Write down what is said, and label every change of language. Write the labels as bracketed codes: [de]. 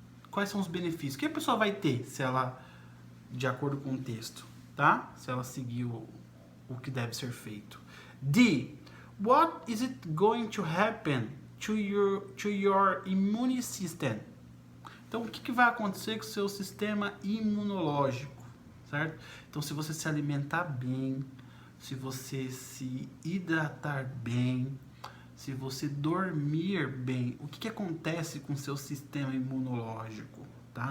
[pt] Quais são os benefícios? O que a pessoa vai ter se ela, de acordo com o texto, tá? Se ela seguir o que deve ser feito. D. [en] What is it going to happen to your immune system? [pt] Então, o que vai acontecer com o seu sistema imunológico, certo? Então, se você se alimentar bem, se você se hidratar bem, se você dormir bem, o que acontece com o seu sistema imunológico, tá?